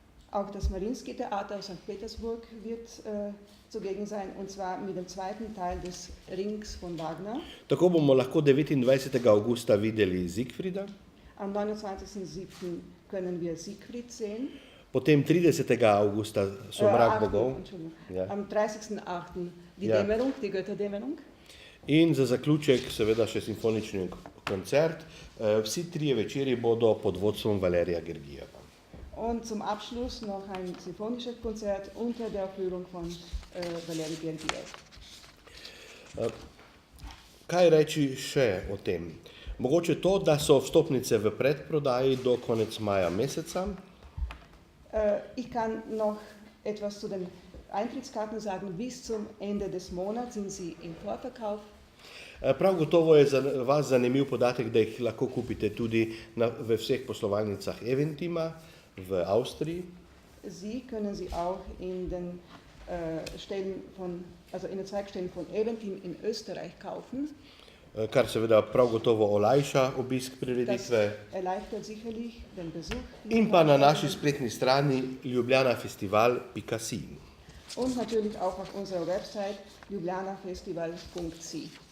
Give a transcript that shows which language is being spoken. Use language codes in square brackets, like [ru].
[de] Auch das Mariinski Theater aus St. Petersburg wird zugegen sein, und zwar mit dem zweiten Teil des Rings von Wagner. [sl] Tako bomo lahko 29. avgusta videli Siegfrieda. [de] Am 29.07. können wir Siegfried sehen. [sl] Potem 30. avgusta Somrak bogov. Ja. [de] Am 30.08. die Ja. Dämmerung, die Götterdämmerung. [sl] In za zaključek seveda še simfonični koncert. Vsi trije večeri bodo pod vodstvom Valerija Gergijeva. [de] Und zum Abschluss noch ein sinfonisches Konzert unter der Führung von Valerij Gergijev. [sl] Kaj reči še o tem? Mogoče to, da so vstopnice v predprodaji do konec maja meseca. [de] Ich kann noch etwas zu den Eintrittskarten sagen. Bis zum Ende des Monats sind sie im Vorverkauf. [sl] Prav gotovo je za vas zanimiv podatek, da jih lahko kupite tudi v vseh poslovalnicah Eventima v Avstriji. [de] Sie können sie auch in den Stellen in den Zweigstellen von Eventim in Österreich kaufen. [sl] kar seveda prav gotovo olajša obisk [de] Das [sl] prireditve. [de] erleichtert sicherlich den Besuch. [sl] In pa na naši spletni strani ljubljanafestival.si. [de] Und natürlich auch auf unserer Website ljubljanafestival.si.